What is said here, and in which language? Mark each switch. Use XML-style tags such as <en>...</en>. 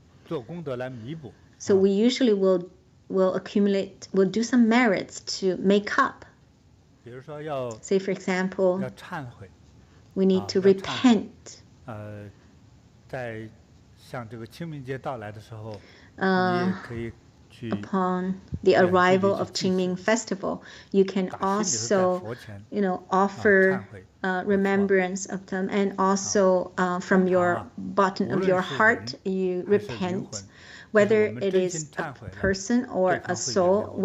<en>So we usually will do some merits to make up. Say, for example, we need to repent.</en> <zh>在像这个清明节到来的时候，你也可以。</zh> <en>Upon the arrival of Qingming Festival, you can also, offer remembrance of them, and also from your bottom of your heart, you repent, whether it is a person or a soul.</en>